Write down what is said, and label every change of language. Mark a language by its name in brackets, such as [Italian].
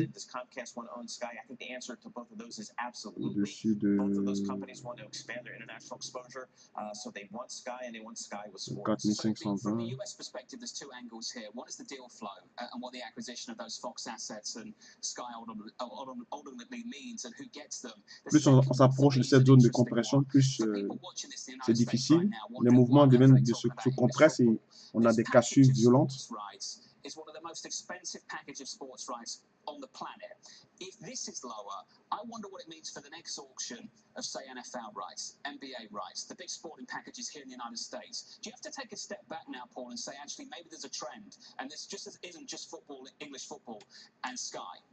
[English] in, does Comcast want to own Sky? I think the answer to both of those is absolutely. [French] au-dessus [English] Both of those [French] de [English] companies want to expand their international exposure. So they want Sky and they want Sky with sports. [French] 4520. [English] From the US perspective, there's two angles here. One is the deal flow and what the acquisition of those Fox assets and Sky ultimately means and who gets them. [French] Plus on s'approche de cette zone de compression, plus c'est difficile. Les mouvements se compressent et on a des cassures violentes. [English] Is one of the most expensive package of sports rights on the planet. If this is lower, I wonder what it means for the next auction of, say, NFL rights, NBA rights, the big sporting packages here in the United States. Do you have to take a step back now, Paul, and say, actually, maybe there's a trend, and this isn't just football, English football, and Sky?